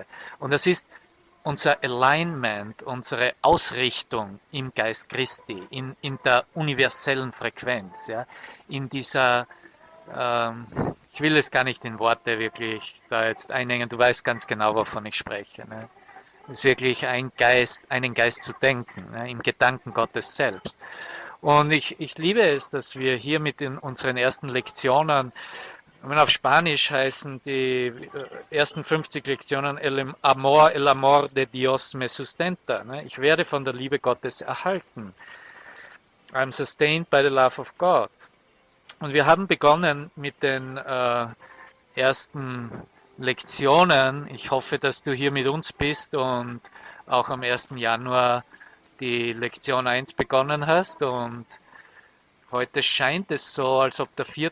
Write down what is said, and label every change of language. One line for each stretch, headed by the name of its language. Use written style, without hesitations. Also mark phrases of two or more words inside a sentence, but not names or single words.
German: Und das ist unser Alignment, unsere Ausrichtung im Geist Christi, in der universellen Frequenz, ja, in dieser ich will es gar nicht in Worte wirklich da jetzt einhängen, du weißt ganz genau, wovon ich spreche. Ne? Es ist wirklich einen Geist zu denken, ne? Im Gedanken Gottes selbst. Und ich liebe es, dass wir hier mit unseren ersten Lektionen, auf Spanisch heißen die ersten 50 Lektionen
Spanish: el amor de Dios me sustenta.
German: Ne? Ich werde von der Liebe Gottes erhalten.
English: I'm sustained by the love of God.
German: Und wir haben begonnen mit den ersten Lektionen. Ich hoffe, dass du hier mit uns bist und auch am 1. Januar die Lektion 1 begonnen hast. Und heute scheint es so, als ob der 4.